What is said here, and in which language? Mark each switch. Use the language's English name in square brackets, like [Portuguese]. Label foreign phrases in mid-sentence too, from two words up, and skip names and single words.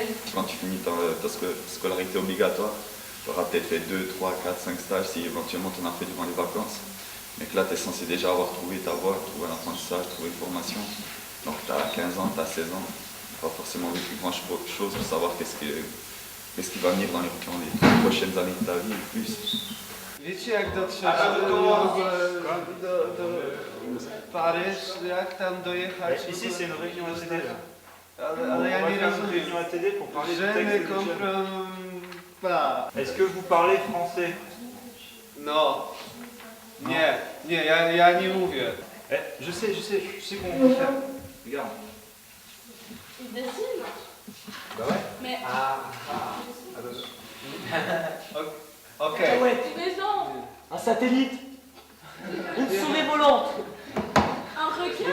[French] Quand tu finis ta scolarité obligatoire, tu auras peut-être fait 2, 3, 4, 5 stages si éventuellement tu en as fait durant les vacances. Mais que là, tu es censé déjà avoir trouvé ta voie, trouver un apprentissage, trouver une formation. Donc tu as 15 ans, tu as 16 ans, pas forcément vécu grand-chose pour savoir qu'est-ce qui va venir dans les prochaines années de ta vie et plus. [Polish] Wiecie, jak dotrzeć do Paryż, jak tam dojechać? [French] Ici, c'est une réunion ATD là. [Polish] Ale ja [French] On va [Polish] nie [French] faire une [Polish] rozumiem. [French] réunion ATD pour parler du Je texte ne de Michel. comprends pas. Est-ce que vous parlez français? [Polish] No. Nie, ja nie mówię. [French] Je sais comment on va faire. Regarde. Il dessine. Bah ouais. Mais [Polish] Okej. [French] maison, Un satellite, une souris volante, un requin,